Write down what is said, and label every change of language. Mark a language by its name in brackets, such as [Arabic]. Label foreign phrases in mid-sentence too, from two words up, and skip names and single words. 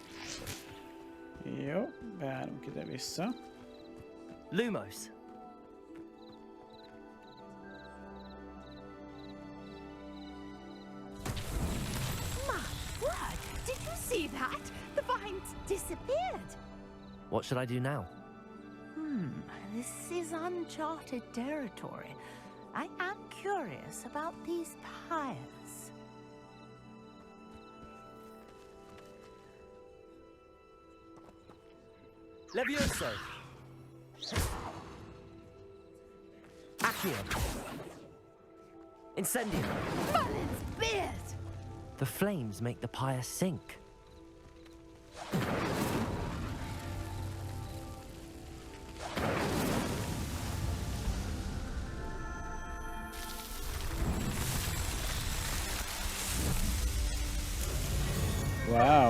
[Hungarian] Jó, beállunk ide-vissza. [English] Lumos. My word! Did you see that? The vines disappeared. What should I do now? This is uncharted territory. I am curious about these pyres. Levioso! Accio! Incendio! Merlin's beard! The flames make the pyre sink. Wow.